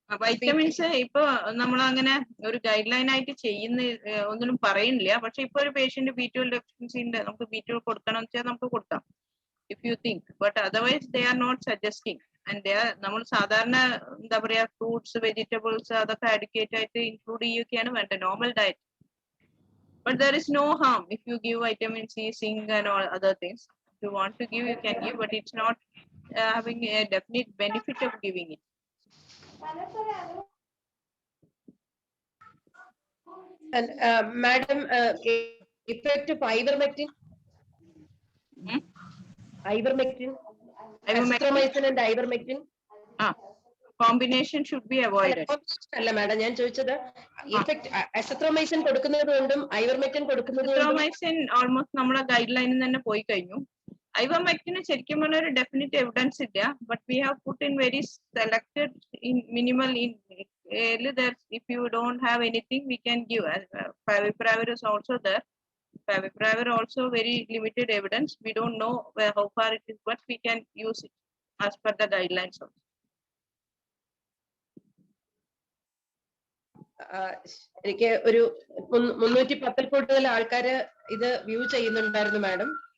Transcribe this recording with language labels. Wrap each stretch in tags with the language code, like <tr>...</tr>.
<ml>Vitamins ഇപ്പൊ നമ്മൾ അങ്ങനെ ഒരു ഗൈഡ് ലൈൻ ആയിട്ട് ചെയ്യുന്ന ഒന്നിനും പറയുന്നില്ല. പക്ഷെ ഇപ്പൊ ഒരു പേഷ്യന്റ് B12 ഡെഫിഷ്യൻസി ഉണ്ട്, നമുക്ക് B12 കൊടുക്കണം എന്ന് വെച്ചാൽ നമുക്ക് കൊടുക്കാം</ml> <en>if you think, but otherwise they are not suggesting. And they are</en> <ml>നമ്മൾ സാധാരണ എന്താ പറയാ ഫ്രൂട്ട്സ് വെജിറ്റബിൾസ് അതൊക്കെ അഡിക്കേറ്റ് ആയിട്ട് ഇൻക്ലൂഡ് ചെയ്യുകയാണ് വേണ്ട normal diet.</ml> <en>But there is no harm if you give vitamin C, zinc and all other things. If you want to give, you can give, but it's not having a definite benefit of giving it. And madam, effect of ivermectin, Ivermectin, azithromycin and ivermectin. combination should be avoided.</en> <ml>അല്ല madam ഞാൻ ചോദിച്ചത് effect azithromycin കൊടുക്കുന്നത് കൊണ്ടും ivermectin കൊടുക്കുന്നത് കൊണ്ടും Azithromycin almost നമ്മുടെ guide ലൈനിൽ തന്നെ പോയി കഴിഞ്ഞു. Ivermectin ശരിക്കും പറഞ്ഞ ഒരു ഡെഫിനിറ്റ് എവിഡൻസ് ഇല്ല,</ml> <en>But we have put in very selected in minimal in if you don't have anything we can give. Favipiravir is also there. Favipiravir also very limited evidence. We don't know how far it is, but we can use it as per the guidelines also.</en> <ml>എനിക്ക് ഒരു 310 കൂടുതൽ ആൾക്കാര് ഇത് view ചെയ്യുന്നുണ്ടായിരുന്നു madam.</ml>